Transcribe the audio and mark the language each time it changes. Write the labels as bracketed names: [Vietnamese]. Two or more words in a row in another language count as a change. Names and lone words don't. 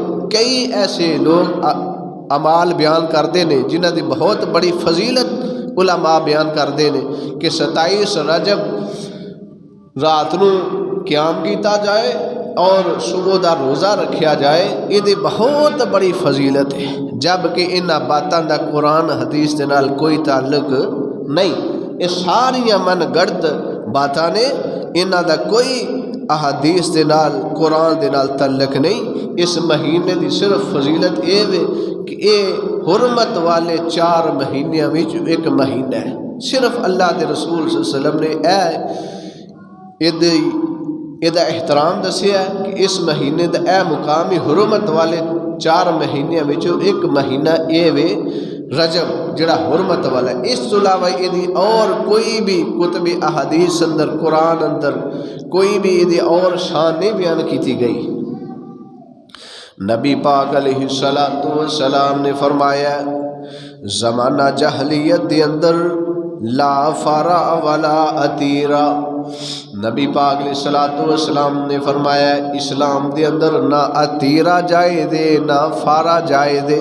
[Punjabi] کئی ایسے لوگ اعمال بیان کردے نے جنہ دی بہت بڑی فضیلت علماء بیان کردے نے کہ 27 رجب رات نو قیام کیتا جائے اور صبح دا روزہ رکھیا جائے، یہ دی بہت بڑی فضیلت ہے، جبکہ انہاں باتاں دا قرآن حدیث دے نال کوئی تعلق نہیں۔ یہ ساریاں من گڑت باتاں نے، انہاں دا کوئی احادیث دے نال قرآن دے نال تعلق نہیں۔ اس مہینے دی صرف فضیلت اے وے کہ اے حرمت والے 4 مہینیاں وچ ایک مہینہ ہے۔ صرف اللہ دے رسول صلی اللہ علیہ وسلم نے یہ احترام دسیا ہے کہ اس مہینے دا اے مقامی حرمت والے 4 مہینیاں وچ ایک مہینہ اے وے رجب جڑا حرمت والا ہے، اس تو علاوہ یہ اور کوئی بھی کتب احادیث اندر قرآن اندر کوئی بھی یہ اور شان نہیں بیان کی گئی۔ نبی پاک علیہ السلام نے فرمایا زمانہ جہلیت دے اندر [Arabic] لا فرا ولا عتیرا، [Punjabi] نبی پاک علیہ السلام نے فرمایا اسلام دے اندر نہ عتیرا جائے دے نہ فارا جائے دے۔